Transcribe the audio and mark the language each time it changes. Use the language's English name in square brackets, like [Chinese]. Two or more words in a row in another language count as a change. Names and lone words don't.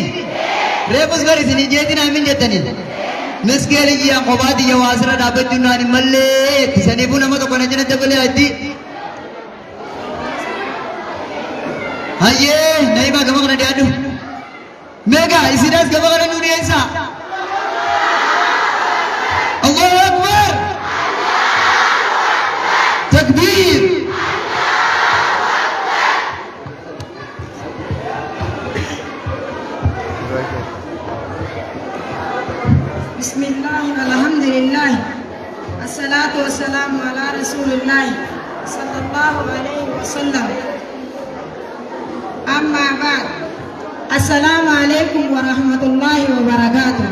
[Oromo] Reefus gadi isin jeetiin aamin jettaniin. Miskeeli iyyaa kophaati iyya waasirra dhaabbachuun naan hin mallee itti saniifuu nama tokko na jina dabalee addi. Hayyee na himaa gama kana dhiyaadhu. Meegaa isinas gama kana nu dhiyeessaa. [Arabic] الله أكبر. Takbiir. بسم الله والحمد لله الصلاة والسلام على رسول الله صلى الله عليه وسلم أما بعد السلام عليكم ورحمة الله وبركاته.